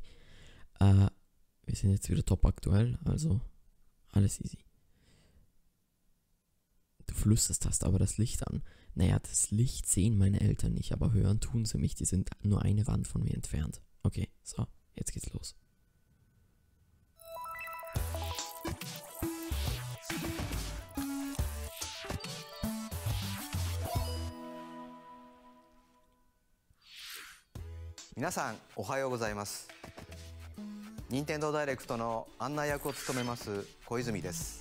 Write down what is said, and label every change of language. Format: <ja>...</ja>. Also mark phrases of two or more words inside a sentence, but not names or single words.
<de>Wir sind jetzt wieder top aktuell, also alles easy. Du flüsterst, hast aber das Licht an. Naja, das Licht sehen meine Eltern nicht, aber hören tun sie mich. Die sind nur eine Wand von mir entfernt. Okay, so, jetzt geht's los.</de> <ja>Minasan, おはようございます。任天堂ダイレクトの案内役を務めます小泉です。</ja>